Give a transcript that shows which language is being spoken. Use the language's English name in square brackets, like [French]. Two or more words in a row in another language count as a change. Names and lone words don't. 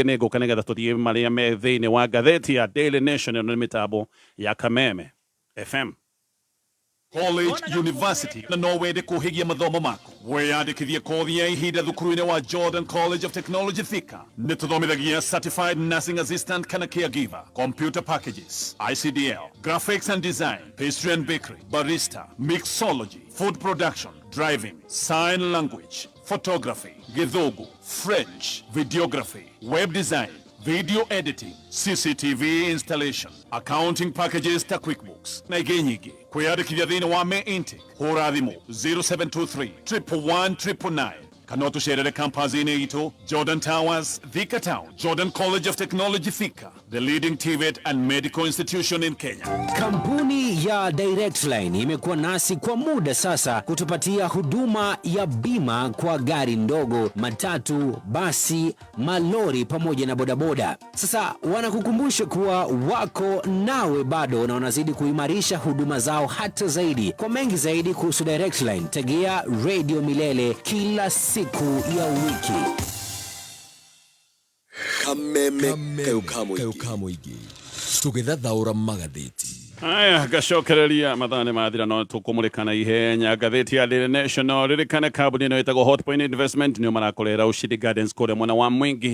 [Kikuyu] Nĩ ngũka nĩgetha tũthiĩ marĩa me thĩinĩ wa ngathĩti ya Daily Nation ĩno nĩ mĩtambo ya Kameme FM. [English] College, university [Kikuyu] na no wende kuhigia mathomo mako. Weyandĩkithie kothi ya ihinda thukuru-inĩ wa Jordan College of Technology Thika. Nĩ tũthomithagia [English] certified nursing assistant [Kikuyu] kana caregiver, [English] computer packages, ICDL, graphics and design, pastry and bakery, barista, mixology, food production, driving, sign language, photography, [Kikuyu] githogo, [English] French, videography, web design, video editing, CCTV installation, accounting packages [Kikuyu] ta QuickBooks na ingĩ nyingĩ. Kwĩyandĩkithia thĩinĩ wa [English] May intake, [Kikuyu] hũra thimũ 0723 111 999 kana ũtũcerere campus-inĩ itũ Jordan Towers, Thika Town. [English] Jordan College of Technology Thika, the leading TVET and medical institution in Kenya. [Swahili] Kampuni ya Direct Line imekuwa nasi kwa muda sasa kutupatia huduma ya bima kwa gari ndogo, matatu, basi, malori pamoja na bodaboda. Sasa wanakukumbusha kuwa wako nawe bado na wanazidi kuimarisha huduma zao hata zaidi. Kwa mengi zaidi kuhusu Direct Line, tegea Radio Milele kila siku ya wiki. [Kikuyu] Kameme kayukamoigi tũgĩthathaũra magathĩti. Aya, gacokereria mathane mathira no tũkũmũrĩkana ihenya ngathĩti ya Daily Nation. Ririkane kambuni ĩno ĩtagwo Hotpoint Investment nĩo marakorera Ushindi Gardens kũrĩa mwena wa Mwingi.